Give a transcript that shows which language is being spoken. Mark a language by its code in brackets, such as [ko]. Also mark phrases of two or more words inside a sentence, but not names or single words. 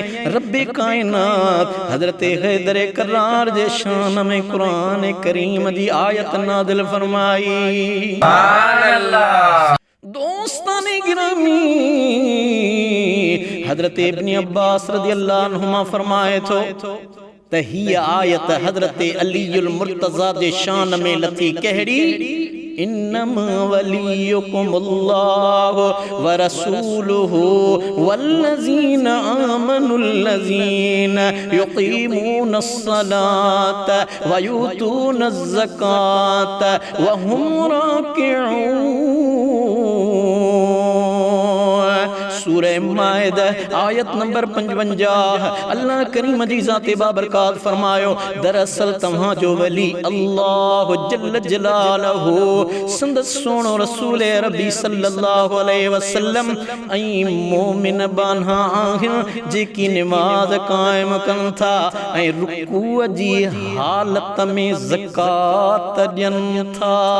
[sd] रब्बे कायनात हज़रत हैदर करार जे शान में क़ुरान करीम जी आयत नाज़िल फरमाई। दोस्ताने गिरामी, हज़रत इब्न अब्बास [ar] رضي الله عنهما [sd] फरमाए थो त हीअ आयत हज़रत अलीउल मुर्तज़ा जे शान में लथी। कहिड़ी? [ar] إنما وليكم الله ورسوله والذين آمنوا الذين يقيمون الصلاة ويؤتون الزكاة وهم راكعون. [sd] सूरह माइदा आयत नंबर 55। अल्लाह करीम जी ज़ात बाबरकात फरमायो, दरअसल तव्हां जो वली अल्लाह [ar] جل جلاله [sd] संदस सोनो रसूल अरबी [ar] صلى الله عليه وسلم [sd] ऐं मोमिन बान्हा आहिनि जेकी निमाज़ क़ाइम कनि था ऐं रुकूअ जी हालत में ज़कात ॾियनि था।